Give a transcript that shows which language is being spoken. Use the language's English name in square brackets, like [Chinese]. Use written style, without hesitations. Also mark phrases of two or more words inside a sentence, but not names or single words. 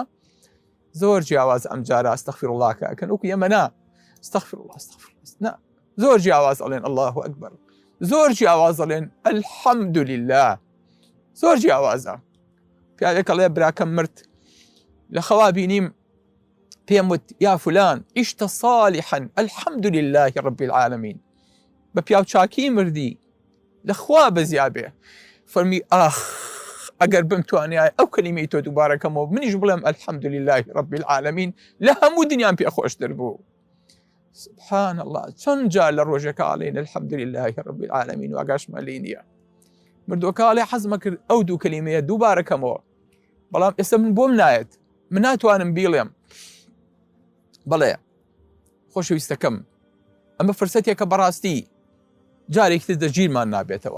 [Central Kurdish] زۆر جیاواز ئەم جارە [Arabic] ئەستەغفر الله [Central Kurdish] کەکەن، وەکو ئێمە نا [Arabic] ئەستەغفر الله ئەستەغفر الله، [Central Kurdish] نا زۆر جیاواز ئەڵێن [Arabic] الله ئەکبەر، [Central Kurdish] زۆر جیاواز ئەڵێن [Arabic] الحەمد لله، [Central Kurdish] زۆر جیاوازە. پیاوێک ئەڵێ براکەم مرد لە خەوا بینیم، پێم وت [Arabic] یا فلان عشت صالحا الحمد لله رب العالمين، [Central Kurdish] بە پیاو چاکی مردی لە خوا بەزیابێ. فەرمی ئاخ ئەگەر بمتوانای ئەو کەلیمەی تۆ دووبارەکەمەوە منیش بڵێم [Arabic] الحمد لله رب العالمین، [Central Kurdish] لە هەموو دنیام پێ خۆشتر بوو. [Arabic] سبحان الله، [Central Kurdish] چەند جار لە ڕۆژێکە ئاڵێن [Arabic] الحمد لله رب العالمین [Central Kurdish] و ئاگاشمان لێ نییە. مردووەکە ئاڵێ حەزمە کرد ئەو دوو کەلیمەیە دووبارەکەمەوە، بەڵام ئێستا من بۆم نایەت، من ناتوانم بیڵێم. بەڵێ خۆشەویستەکەم، ئەمە فرسەتێکە بەڕاستی جارێکتر دەگیرمان نابێتەوە.